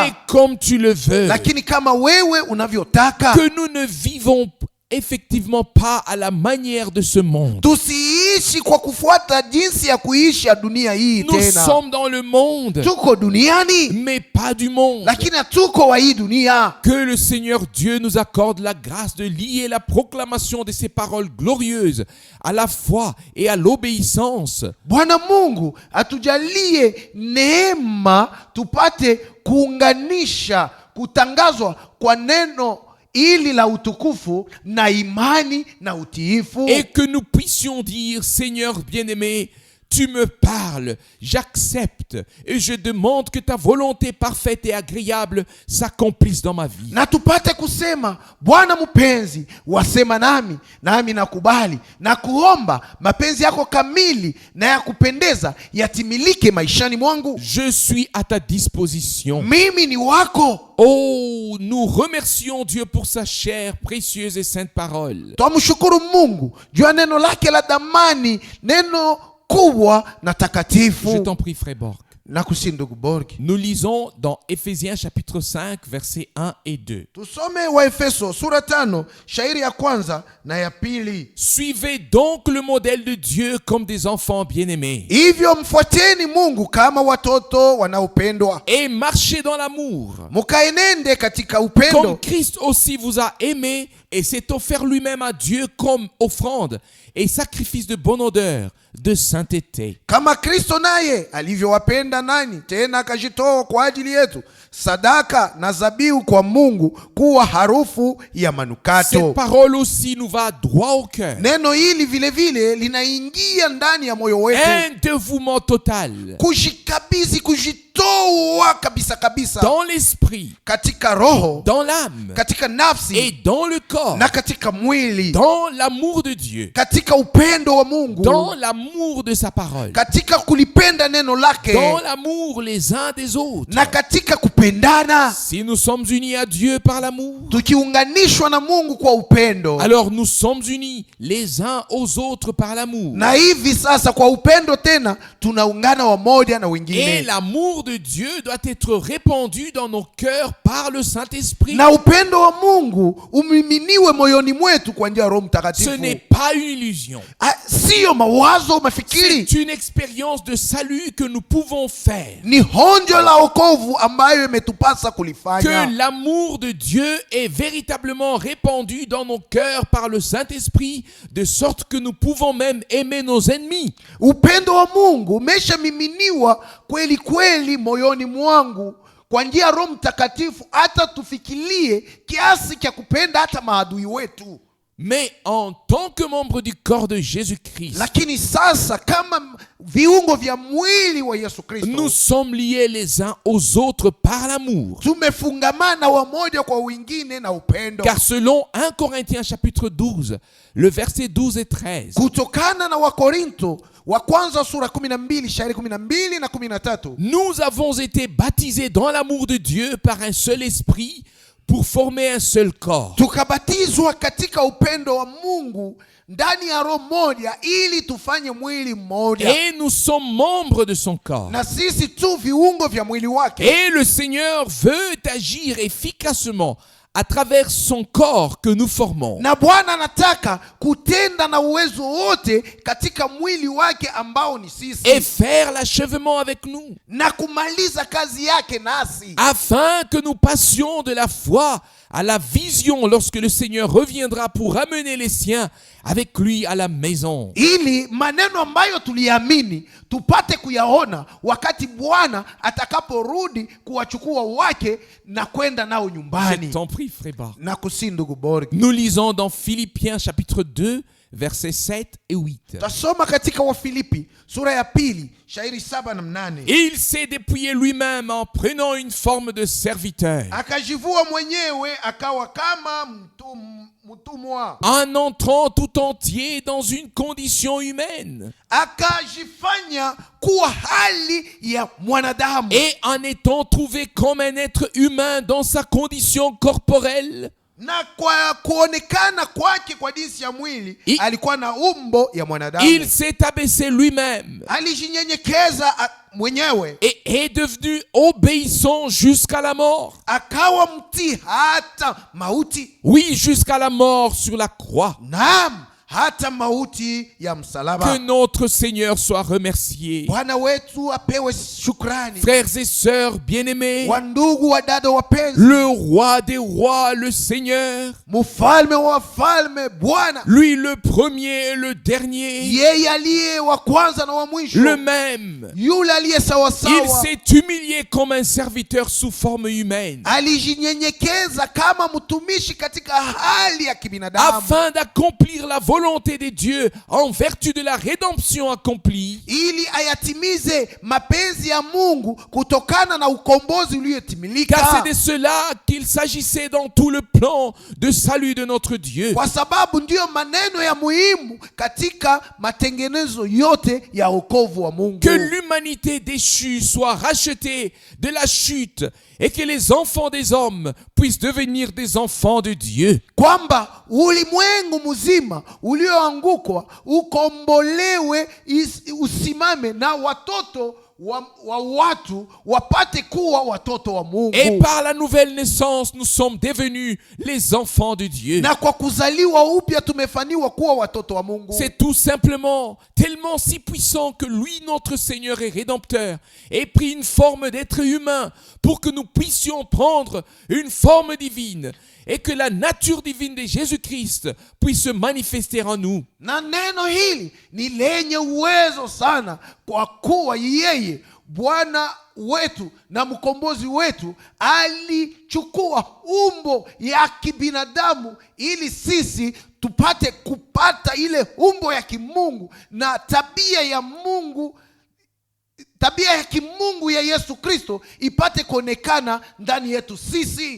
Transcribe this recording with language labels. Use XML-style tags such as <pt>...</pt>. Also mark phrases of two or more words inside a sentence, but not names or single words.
<fr>Mais comme tu le veux.</fr> <sw>Lakini kama wewe unavyotaka.</sw> <fr>Que nous ne vivons effectivement pas à la manière de ce monde.</fr> <sw>Tusiishi kwa kufuata jinsi ya kuishi ya dunia hii tena.</sw> <fr>Nous sommes dans le monde.</fr> <sw>Tuko duniani.</sw> <fr>Mais pas du monde.</fr> <sw>Lakini tuko wa hii dunia.</sw> <fr>Que le Seigneur Dieu nous accorde la grâce de lier la proclamation de ces paroles glorieuses à la foi et à l'obéissance.</fr> <sw>Bwana Mungu atujalie neema tupate kuunganisha kutangazwa kwa neno ili la utukufu na imani na utiifu.</sw> <fr>Et que nous puissions dire, Seigneur bien-aimé, tu me parles, j'accepte et je demande que ta volonté parfaite et agréable s'accomplisse dans ma vie.</fr> <sw>Na tupate kusema, Bwana mpenzi, wasema nami nakubali na kuomba mapenzi yako kamili na ya kupendeza yatimilike maishani mwangu.</sw> <fr>Je suis à ta disposition.</fr> <sw>Mimi ni wako.</sw> <fr>Oh, nous remercions Dieu pour sa chère, précieuse et sainte parole.</fr> <sw>Twamshukuru Mungu juu ya neno lake la damani, neno kubwa na takatifu.</sw> <fr>Je t'en prie, frère Borg.</fr> <sw>Nakusihi ndugu Borg.</sw> <fr>Nous lisons dans Éphésiens chapitre 5 versets 1 et 2.</fr> <sw>Tusome wa Efeso sura 5 shairi ya kwanza na ya pili.</sw> <fr>Suivez donc le modèle de Dieu comme des enfants bien-aimés.</fr> <sw>Hivyo mfuateni Mungu kama watoto wanaopendwa.</sw> <fr>Et marchez dans l'amour.</fr> <sw>Mukaenende katika upendo.</sw> <fr>Comme Christ aussi vous a aimé et s'est offert lui-même à Dieu comme offrande et sacrifice de bonne odeur, de sainteté.</fr> <sw>Kama Kristo naye alivyowapenda nanyi tena akajitoa kwa ajili yetu, sadaka na zabihu kwa Mungu kuwa harufu ya</sw> <fr>Cette</fr> <sw>manukato.</sw> <fr>parole aussi nous va droit au cœur.</fr> <sw>Neno hili vile vile linaingia ndani ya moyo wetu.</sw> <fr>Un dévouement total</fr> <sw>Kujikabidhi, kujitoa kabisa kabisa,</sw> <fr>dans l'esprit,</fr> <sw>katika roho,</sw> <fr>dans l'âme</fr> <sw>katika</sw> <fr>et</fr> <sw>nafsi</sw> <fr>dans le corps,</fr> <sw>na katika mwili,</sw> <fr>dans l'amour de Dieu,</fr> <sw>katika upendo wa Mungu,</sw> <fr>dans l'amour de sa parole,</fr> <sw>katika kulipenda neno lake,</sw> <fr>dans l'amour les uns des autres.</fr> <sw>na katika kupendana.</sw> <fr>Si nous sommes unis à Dieu par l'amour,</fr> <sw>Tukiunganishwa na Mungu kwa upendo,</sw> <fr>alors nous sommes unis les uns aux autres par l'amour.</fr> <sw>na hivi sasa kwa upendo tena tunaungana wamoja na</sw> <fr>Et</fr> <sw>wengine,</sw> <fr>l'amour de Dieu doit être répandu dans nos cœurs par le Saint-Esprit.</fr> <sw>na upendo wa Mungu umiminiwe moyoni mwetu kwa njia ya Roho</sw> <fr>Ce</fr> <sw>Mtakatifu.</sw> <fr>n'est pas une illusion.</fr> <sw>Siyo mawazo, mafikiri,</sw> <fr>C'est une expérience de salut que nous pouvons faire.</fr> <sw>ni honjo la wokovu ambayo imetupasa</sw> <fr>Que</fr> <sw>kulifanya.</sw> <fr>l'amour de Dieu est véritablement répandu dans nos cœurs par le Saint-Esprit, de sorte que nous pouvons même aimer nos ennemis.</fr> <sw>Upendo wa Mungu umeshamiminiwa kweli kweli moyoni mwangu kwa njia ya Roho Mtakatifu, hata tufikirie kiasi cha kupenda hata maadui wetu.</sw> <fr>Mais en tant que membre du corps de Jésus-Christ,</fr> <sw>Lakini sasa kama viungo vya mwili wa Yesu</sw> <fr>nous</fr> <sw>Kristo,</sw> <fr>sommes liés les uns aux autres par l'amour.</fr> <sw>tumefungamana wamoja kwa wengine na upendo.</sw> <fr>Car selon 1 Corinthiens chapitre 12, le verset 12 et 13,</fr> <sw>Kutokana na Wakorinto wa kwanza sura 12 shairi 12 na 13,</sw> <fr>nous avons été baptisés dans l'amour de Dieu par un seul esprit pour former un seul corps.</fr> <sw>tukabatizwa katika upendo wa Mungu ndani ya roho moja ili tufanye mwili mmoja,</sw> <fr>Et nous sommes membres de son corps.</fr> <sw>na sisi tu viungo vya mwili wake.</sw> <fr>Et le Seigneur veut agir efficacement à travers son corps que nous formons.</fr> <sw>Na Bwana anataka kutenda na uwezo wote katika mwili wake ambao ni sisi,</sw> <fr>Et faire l'achèvement avec nous,</fr> <sw>na kumaliza kazi yake nasi,</sw> <fr>afin que nous passions de la foi à la vision lorsque le Seigneur reviendra pour ramener les siens avec lui à la maison.</fr> <sw>ili maneno ambayo tuliamini tupate kuyaona wakati Bwana atakaporudi kuwachukua wake na kwenda nao</sw> <fr>Je</fr> <sw>nyumbani.</sw> <fr>t'en prie, frère Bar.</fr> <sw>Na kusi ndugu Borg,</sw> <fr>Nous lisons dans Philippiens chapitre 2, versets 7 et 8.</fr> <sw>tasoma katika Wafilipi sura ya 2 shairi 7 na 8.</sw> <fr>Il s'est dépouillé lui-même en prenant une forme de serviteur,</fr> <sw>Akajivua mwenyewe akawa kama mtumwa,</sw> <fr>en entrant tout entier dans une condition humaine</fr> <sw>akajifanya kuwa hali ya mwanadamu,</sw> <fr>et en étant trouvé comme un être humain dans sa condition corporelle,</fr> <sw>na kwa kuonekana kwake kwa jinsi ya mwili alikuwa na umbo ya mwanadamu.</sw> <fr>il s'est abaissé lui-même</fr> <sw>Alijinyenyekeza mwenyewe,</sw> <fr>et est devenu obéissant jusqu'à la mort.</fr> <sw>akawa mtii hata mauti.</sw> <fr>Oui, jusqu'à la mort sur la croix.</fr> <sw>Naam, hata mauti ya</sw> <fr>Que</fr> <sw>msalaba.</sw> <fr>notre Seigneur soit remercié.</fr> <sw>Bwana wetu apewe shukrani.</sw> <fr>Frères et sœurs bien-aimés,</fr> <sw>Wandugu wa dada wapenzi,</sw> <fr>le roi des rois, le Seigneur,</fr> <sw>mfalme wa wafalme, Bwana,</sw> <fr>lui le premier et le dernier,</fr> <sw>yeye aliye wa kwanza na wa mwisho,</sw> <fr>le même,</fr> <sw>yule aliye sawa</sw> <fr>il</fr> <sw>sawa,</sw> <fr>s'est humilié comme un serviteur sous forme humaine,</fr> <sw>alijinyenyekeza kama mtumishi katika hali ya kibinadamu,</sw> <fr>afin d'accomplir la volonté de Dieu en vertu de la rédemption accomplie.</fr> <sw>ili ayatimize mapenzi ya Mungu kutokana na ukombozi</sw> <fr>Car</fr> <sw>uliotimilika.</sw> <fr>c'est de cela qu'il s'agissait dans tout le plan de salut de notre Dieu.</fr> <sw>Kwa sababu ndiyo maneno ya muhimu katika matengenezo yote ya wokovu wa Mungu.</sw> <fr>Que l'humanité déchue soit rachetée de la chute et que les enfants des hommes puissent devenir des enfants de Dieu.</fr> <sw>Kwamba ulimwengu mzima ulioangukwa ukombolewe, usimame na watoto wa watu wapate kuwa watoto wa Mungu.</sw> <fr>Et par la nouvelle naissance, nous sommes devenus les enfants de Dieu.</fr> <sw>Na kwa kuzaliwa upya tumefaniwa kuwa watoto wa Mungu.</sw> <fr>C'est tout simplement tellement si puissant que lui, notre Seigneur et Rédempteur, ait pris une forme d'être humain pour que nous puissions prendre une forme divine et que la nature divine de Jésus-Christ puisse se manifester en nous.</fr> <sw>Na neno hili ni lenye uwezo sana, kwa kuwa yeye Bwana wetu na mkombozi wetu alichukua umbo ya kibinadamu ili sisi tupate kupata ile umbo ya kimungu na tabia ya Mungu, tabia ya kimungu ya Yesu Kristo ipate kuonekana ndani yetu sisi.</sw>